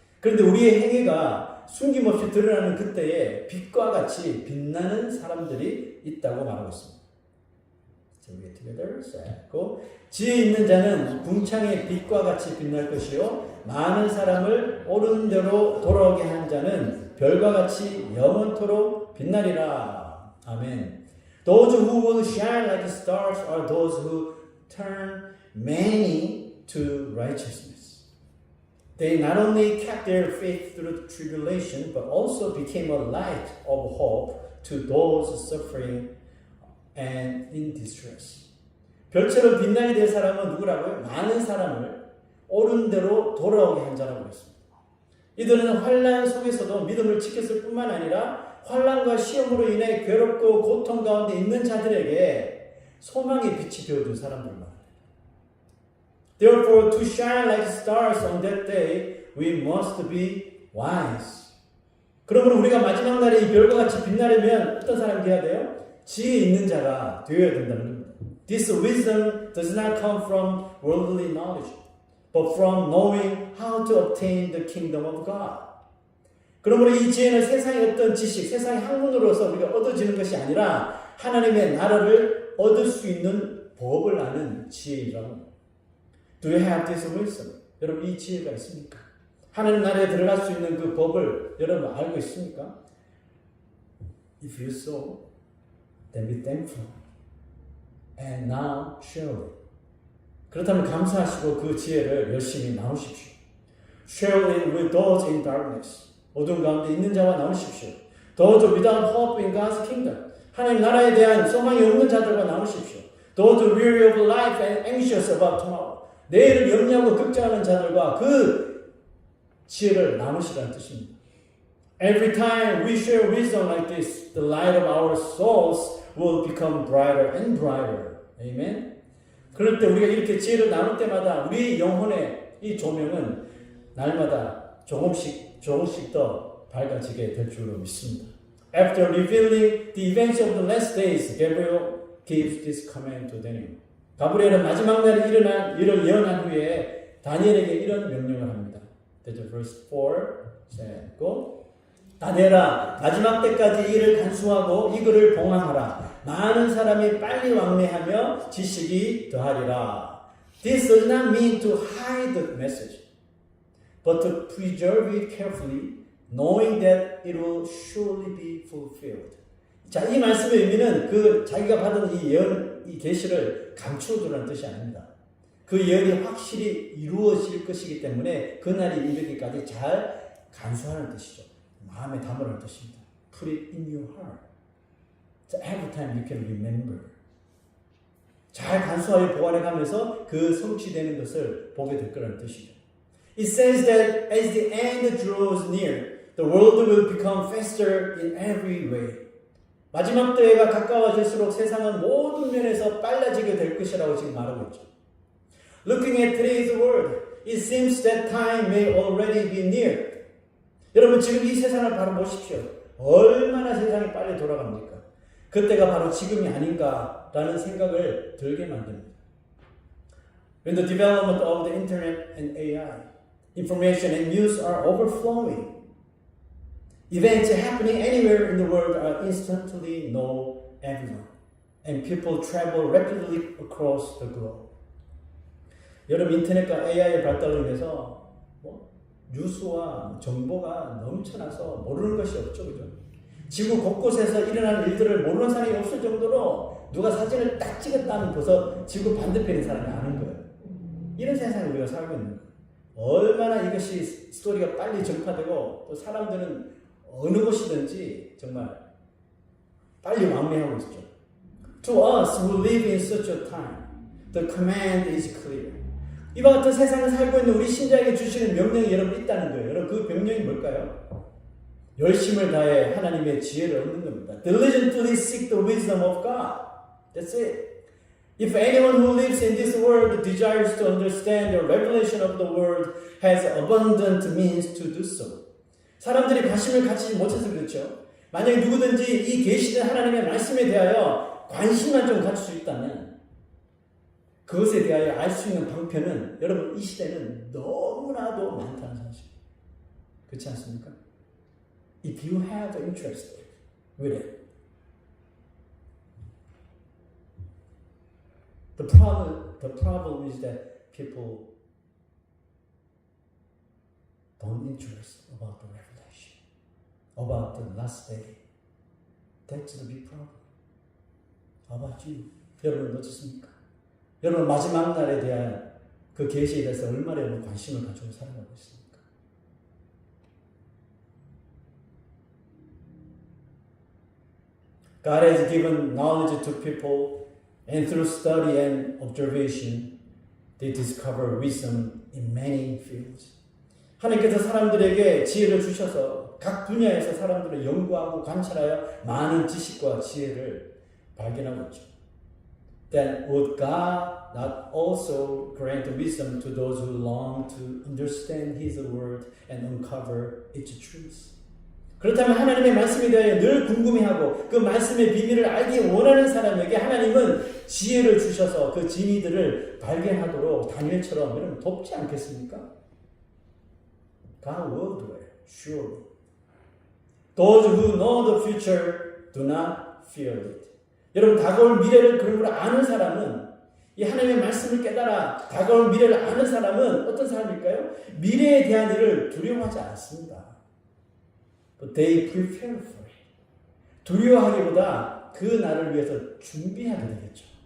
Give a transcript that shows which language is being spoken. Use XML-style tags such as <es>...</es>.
<ko>그런데 우리의 행위가 숨김없이 드러나는 그때에 빛과 같이 빛나는 사람들이 있다고 말하고 있습니다.</ko> <en>So we get together.</en> <ko>지혜 있는 자는 궁창의 빛과 같이 빛날 것이요 많은 사람을 옳은 대로 돌아오게 한 자는 별과 같이 영원토록 빛나리라. 아멘.</ko> <en>Those who will shine like stars are those who turn many to righteousness. They not only kept their faith through tribulation, but also became a light of hope to those suffering and in distress.</en> <ko>별처럼 빛나게 될 사람은 누구라고요? 많은 사람을 옳은 대로 돌아오게 한 자라고 했습니다. 이들은 환난 속에서도 믿음을 지켰을 뿐만 아니라 환난과 시험으로 인해 괴롭고 고통 가운데 있는 자들에게 소망의 빛이 되어준 사람들만.</ko> <en>Therefore, to shine like stars on that day, we must be wise.</en> <ko>그러므로 우리가 마지막 날에 이 별과 같이 빛나려면 어떤 사람이 되어야 돼요? 지혜 있는 자가 되어야 된다는 겁니다.</ko> <en>This wisdom does not come from worldly knowledge, but from knowing how to obtain the kingdom of God.</en> <ko>그러므로 이 지혜는 세상의 어떤 지식, 세상의 학문으로서 우리가 얻어지는 것이 아니라 하나님의 나라를 얻을 수 있는 법을 아는 지혜이라고.</ko> <en>Do you have this wisdom?</en> <ko>여러분 이 지혜가 있습니까? 하나님 나라에 들어갈 수 있는 그 법을 여러분 알고 있습니까?</ko> <en>If you so, then be thankful. And now share it.</en> <ko>그렇다면 감사하시고 그 지혜를 열심히 나누십시오.</ko> <en>Share it with those in darkness.</en> <ko>어두운 가운데 있는 자와 나누십시오.</ko> <en>Those without hope in God's kingdom.</en> <ko>하나님 나라에 대한 소망이 없는 자들과 나누십시오.</ko> <en>Those weary of life and anxious about tomorrow.</en> <ko>내일을 염려하고 걱정하는 자들과 그 지혜를 나누시라는 뜻입니다.</ko> <en>Every time we share wisdom like this, the light of our souls will become brighter and brighter. Amen.</en> <ko>그럴 때 우리가 이렇게 지혜를 나눌 때마다 우리 영혼의 이 조명은 날마다 조금씩 더 밝아지게 될 줄로 믿습니다.</ko> <en>After revealing the events of the last days, Gabriel gives this command to Daniel.</en> <ko>가브리엘은 마지막 날에 일어난 일을 예언한 후에 다니엘에게 이런 명령을 합니다.</ko> <en>That's verse 4. Go.</en> <ko>다니엘아, 마지막 때까지 이를 간수하고 이 글을 봉함하라. 많은 사람이 빨리 왕래하며 지식이 더하리라.</ko> <en>This does not mean to hide the message, but to preserve it carefully, knowing that it will surely be fulfilled.</en> <ko>자, 이 말씀의 의미는 그 자기가 받은 이 예언, 이 계시를 감추어두라는 뜻이 아닙니다. 그 예언이 확실히 이루어질 것이기 때문에 그날이 이르기까지 잘 간수하는 뜻이죠. 마음에 담으라는 뜻입니다.</ko> <en>Put it in your heart. So every time you can remember.</en> <ko>잘 간수하여 보관해 가면서 그 성취되는 것을 보게 될 거라는 뜻이죠.</ko> <en>It says that as the end draws near, the world will become faster in every way.</en> <ko>마지막 때가 가까워질수록 세상은 모든 면에서 빨라지게 될 것이라고 지금 말하고 있죠.</ko> <en>Looking at today's world, it seems that time may already be near.</en> <ko>여러분 지금 이 세상을 바로 보십시오. 얼마나 세상이 빨리 돌아갑니까? 그때가 바로 지금이 아닌가라는 생각을 들게 만듭니다.</ko> <en>When the development of the internet and AI, information and news are overflowing, events happening anywhere in the world are instantly known everyone, and people travel rapidly across the globe.</en> <ko>여러분 인터넷과 AI의 발달로 인해서 뉴스와 정보가 넘쳐나서 모르는 것이 없죠, 그죠? 지구 곳곳에서 일어나는 일들을 모르는 사람이 없을 정도로 누가 사진을 딱 찍었다면 벌써 지구 반대편인 사람이 아는 거예요. 이런 세상에 우리가 살고 있는 거예요. 얼마나 이것이 스토리가 빨리 전파되고 또 사람들은 어느 곳이든지 정말 빨리 왕래하고 있죠.</ko> <en>To us who live in such a time, the command is clear.</en> <ko>이와 같은 세상을 살고 있는 우리 신자에게 주시는 명령이 여러분 있다는 거예요. 여러분 그 명령이 뭘까요? 열심을 다해 하나님의 지혜를 얻는 겁니다.</ko> <en>Diligently seek the wisdom of God. That's it. If anyone who lives in this world desires to understand the revelation of the word, has abundant means to do so.</en> <ko>사람들이 관심을 갖지 못해서 그렇죠. 만약에 누구든지 이 계시된 하나님의 말씀에 대하여 관심만 좀 가질 수 있다면 그것에 대하여 알 수 있는 방편은 여러분 이 시대는 너무나도 많다는 사실. 그렇지 않습니까?</ko> <en>If you have interest with it. The problem is that people don't interest about the revelation, about the last day. That's the big problem. How about you?</en> <ko>여러분 어떻습니까? 여러분 마지막 날에 대한 그 계시에 대해서 얼마나 관심을 가지고 살아가고 있습니까?</ko> <en>God has given knowledge to people, and through study and observation, they discover wisdom in many fields.</en> <ko>하나님께서 사람들에게 지혜를 주셔서 각 분야에서 사람들을 연구하고 관찰하여 많은 지식과 지혜를 발견하고 있죠.</ko> <en>Then would God not also grant wisdom to those who long to understand His word and uncover its truths?</en> <ko>그렇다면 하나님의 말씀에 대하여 늘 궁금해하고 그 말씀의 비밀을 알기 원하는 사람에게 하나님은 지혜를 주셔서 그 진리들을 발견하도록 다니엘처럼 여러분 돕지 않겠습니까?</ko> <en>God will do it, surely. Those who know the future do not fear it.</en> <ko>여러분 다가올 미래를 그러므로 아는 사람은 이 하나님의 말씀을 깨달아 다가올 미래를 아는 사람은 어떤 사람일까요? 미래에 대한 일을 두려워하지 않습니다.</ko> <en>But they prepare for it.</en> <ko>두려워하기보다 그 날을 위해서 준비하게 되겠죠.</ko>